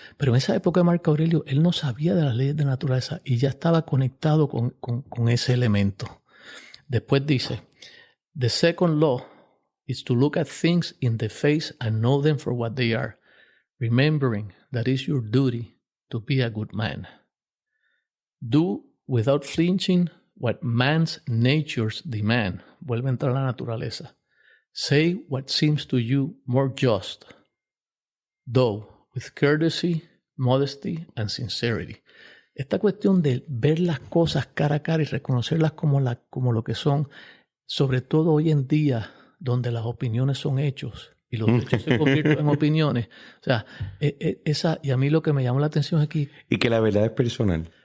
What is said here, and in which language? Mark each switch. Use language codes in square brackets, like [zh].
[es] Pero en esa época de Marco Aurelio, él no sabía de las leyes de la naturaleza y ya estaba conectado con ese elemento. Después dice, [en] the second law is to look at things in the face and know them for what they are, remembering that it's your duty to be a good man. Do without flinching what man's natures demand. [es] Vuelve a entrar a la naturaleza. [en] Say what seems to you more just, though with courtesy, modesty, and sincerity. [es] Esta cuestión de ver las cosas cara a cara y reconocerlas como lo que son, sobre todo hoy en día, donde las opiniones son hechos y los hechos se convierten en opiniones. O sea, y a mí lo que me llamó la atención aquí... Y que la verdad es personal.